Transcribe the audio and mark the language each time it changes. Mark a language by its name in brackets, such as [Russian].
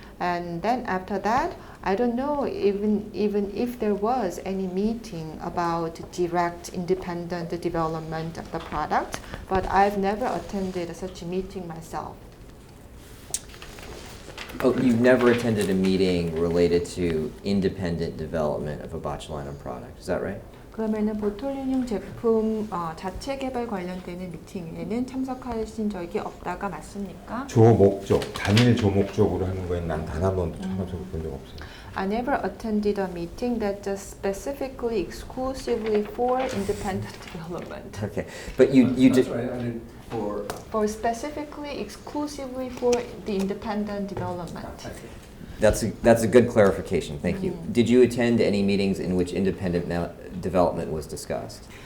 [English] And then after that, I don't know even if there was any meeting about direct independent development of the product, but I've never attended such a meeting myself. Oh, you've never attended a meeting related to independent development of a botulinum product, is that right? [Korean] 그러면은 보톨리늄 제품 자체 개발 관련되는 미팅에는 참석하신 적이 없다가 맞습니까? 조목적, 단일 조목적으로 하는 거에 난 단 한 번도 참석해 본 적 없어요. [English] I never attended a meeting that just specifically exclusively for independent development. Okay, but you That's right, I didn't, for, For specifically exclusively for the independent development. That's a good clarification. Thank you. Did you attend any meetings in which independent development was discussed?